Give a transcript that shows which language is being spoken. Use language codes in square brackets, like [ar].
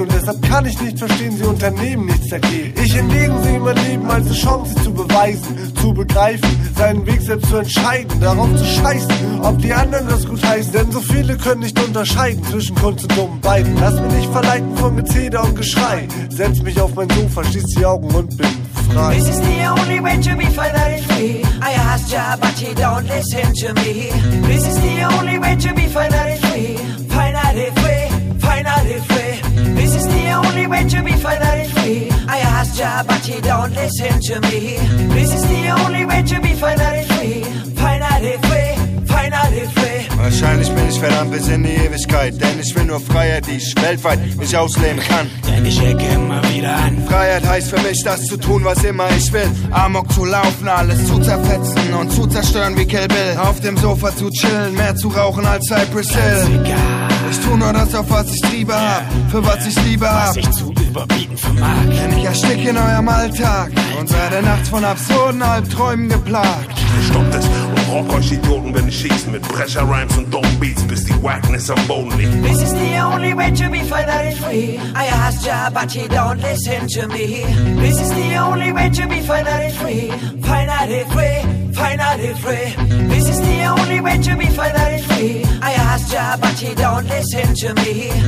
[de] Und deshalb kann ich nicht verstehen, sie unternehmen nichts dagegen. Ich entgegen sie mein Leben als eine Chance, sie zu beweisen, zu begreifen, seinen Weg selbst zu entscheiden, darauf zu scheißen, ob die anderen das gut heißen. Denn so viele können nicht unterscheiden zwischen Kunst und dummen Beiden. Lass mich nicht verleiten von Gezeter und Geschrei. Selbst mich auf mein Sofa, schließ die Augen und bin frei. [en] This is the only way to be finally free. I asked ya, but he don't listen to me. This is the only way to be finally free. Finally free, finally free. This is the only way to be finally free. I asked ya, but he don't listen to me. This is the only way to be finally free. Finally free. [de] Wahrscheinlich bin ich verdammt bis in die Ewigkeit, denn ich will nur Freiheit, die ich weltweit nicht ausleben kann. Denn ich ecke immer wieder an. Freiheit heißt für mich, das zu tun, was immer ich will. Amok zu laufen, alles zu zerfetzen und zu zerstören wie Kill Bill. Auf dem Sofa zu chillen, mehr zu rauchen als Cypress Hill. Ganz egal. Ich tu nur das, auf was ich Liebe hab, für was ich Liebe hab. Was ich zu überbieten vermag. Denn ich ersticke in eurem Alltag und werde nachts von absurden Albträumen geplagt. Stoppt es und rock euch Idioten, wenn ich schieß mit Brecher-Rhymes und dumm Beats, bis die Wackness am Boden liegt. [en] This is the only way to be finally free. I asked ya, but he don't listen to me. This is the only way to be finally free. Finally free, finally free. This is the only way to be finally free. I asked ya, but he don't listen to me.